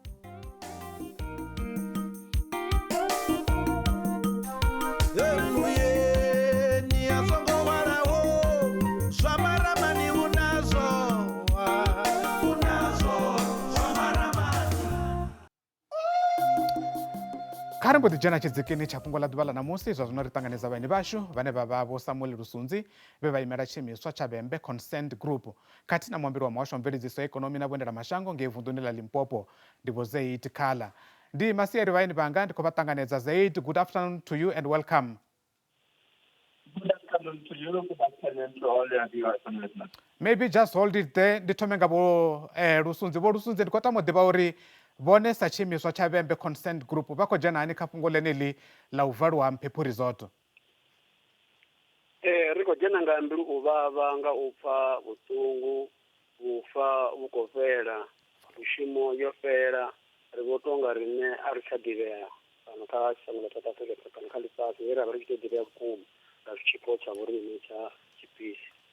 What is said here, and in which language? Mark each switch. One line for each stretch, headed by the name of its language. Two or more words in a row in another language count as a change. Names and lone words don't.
Venda: Kha ri mbo ḓi dzhena tshidzikini tsha fhungo ḽa ḓuvha ḽa ṋamusi zwa zwino ri ṱanganedza vhaeni vhashu vhane vha vha vho Samuel Lusunzi vhe vha imela tshiimiswa tsha Vhembe Consent Group khathihi na muambeli wa muhasho wa mveledziso ya ikonomi na vhuendela mashango ngei vunḓuni ḽa Limpopo ndi vho Zaid Khala. Ndi masiari vhaeni vhanga ndi khou vha ṱanganedza.
English: Zaid, good afternoon to you and welcome. Good afternoon to you. Good afternoon to all your viewers and listeners. Maybe just hold it there.
Venda: Ndi thome nga vho Lusunzi. Vho Lusunzi ndi khou tama u ḓivha uri vhone sa tshiimiswa tsha Vhembe Consent Group vha khou dzhena hani kha fhungo ḽeneḽi ḽa u valiwa ha Mphephu Resort? Ri khou dzhena nga mbilu u vhavha nga u pfa vhuṱungu vhufa vhu khou fhela mishumo yo fhela ri vho tonga riṋe a ri tsha ḓivhea fhano kha shango ḽa South Africa kana kha ḽifhasi he ra vha ri tshi tou ḓivhea vhukuma nga zwitshiko tsha vhoriṋe tsha tshipisi.